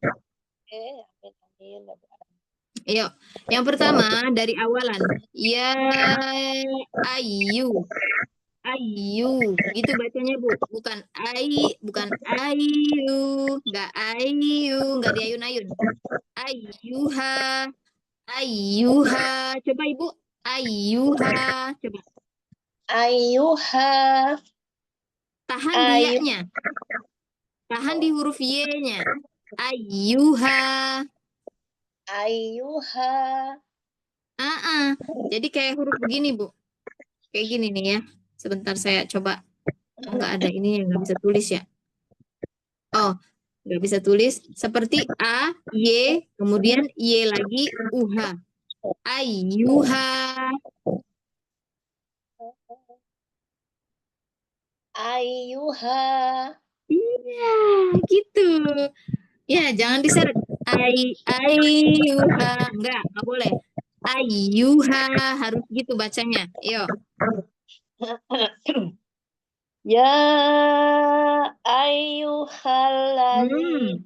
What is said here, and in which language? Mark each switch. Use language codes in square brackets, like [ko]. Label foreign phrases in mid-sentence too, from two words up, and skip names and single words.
[id] amin. Ayo, yang pertama dari awalan. Ya ayu. Ayu. Gitu bacanya, Bu. Bukan ayu. Enggak ayu, enggak diayun-ayun. Ayuha. Ayuha. Coba Ibu. Ayuha. Coba. Ayyuha Tahan di Ayu. ya-nya. Tahan di huruf Y-nya. Ayuha. ayyuha Jadi kayak huruf begini, Bu. Kayak gini nih ya. Sebentar saya coba. Oh, nggak ada ini yang nggak bisa tulis ya. Oh, nggak bisa tulis. Seperti A, Y, kemudian Y lagi, UH. Ayuha. ayyuha Iya, gitu. Ya, jangan diseret. Ayuha. Nggak boleh. Ayuha. Harus gitu bacanya. Yuk. [ar] يا أيها الذين